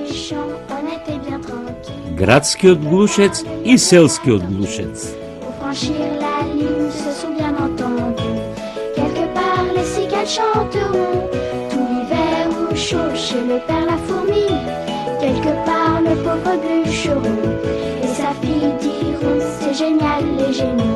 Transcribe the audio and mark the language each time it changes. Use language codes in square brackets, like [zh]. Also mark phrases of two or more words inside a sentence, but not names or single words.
[fr] champs, on était bien tranquille. [mk] Градскиот глушец и селскиот глушец. [fr] Pour franchir la ligne, se sont bien entendus. Quelque part, les cigales chanteront. Tout l'hiver au chaud chez le père la fourmi. Quelque part, le pauvre bûcheron et sa fille diront c'est génial les génies.